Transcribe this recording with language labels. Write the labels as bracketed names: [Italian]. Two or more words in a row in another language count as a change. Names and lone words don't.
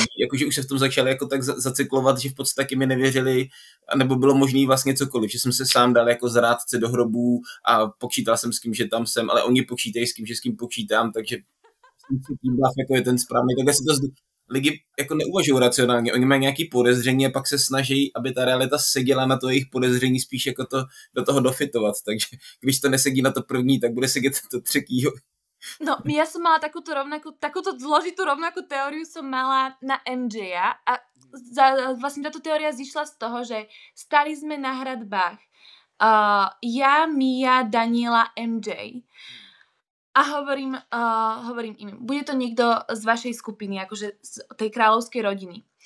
[Czech] Jakože už se v tom začali jako tak zacyklovat, že v podstatě mi nevěřili, nebo bylo možný vlastně cokoliv, že jsem se sám dal jako zrádce do hrobů a počítal jsem s kým, že tam jsem, ale oni počítají s kým, že s kým počítám, takže tím bluff jako je ten správný. Takhle si to lidi jako neuvažují racionálně, oni mají nějaký podezření a pak se snaží, aby ta realita seděla na to jejich podezření spíš jako to do toho dofitovat, takže když to nesedí na to první, tak bude sedět to třetího. No, [Slovak] ja som mala takúto zložitú rovnakú teóriu som mala na MJ-a a vlastne táto teória zišla z toho, že stali sme na hradbách ja, Mia, Daniela, MJ a hovorím im, bude to niekto z vašej skupiny, akože z tej kráľovskej rodiny.